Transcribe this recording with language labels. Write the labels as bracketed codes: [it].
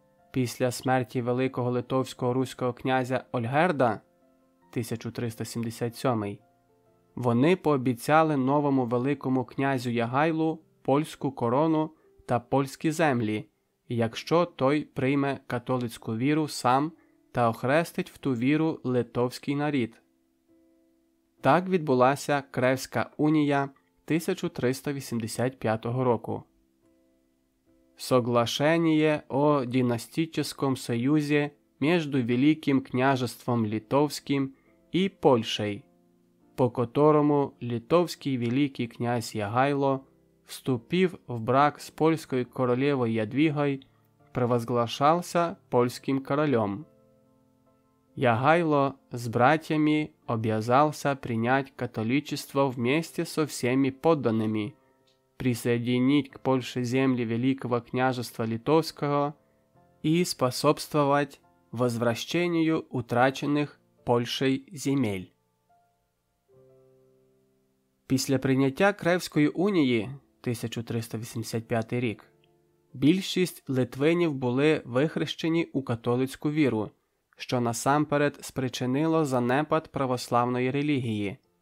[uk] Після смерті великого литовського руського князя Ольгерда 1377 вони пообіцяли новому великому князю Ягайлу польську корону та польські землі, якщо той прийме католицьку віру сам та охрестить в ту віру литовський нарід. Так відбулася Кревська унія 1385 року. [ru] Соглашение о династическом союзе между Великим княжеством Литовским и Польшей, по которому литовский великий князь Ягайло, вступив в брак с польской королевой Ядвигой, провозглашался польским королем. Ягайло с братьями обязался принять католичество вместе со всеми подданными, присоединить к Польше земли Великого княжества Литовского и способствовать возвращению утраченных Польшей земель. [uk] Після прийняття Кревської унії 1385 рік більшість литвинів були вихрещені у католицьку віру, що насамперед спричинило занепад православної релігії.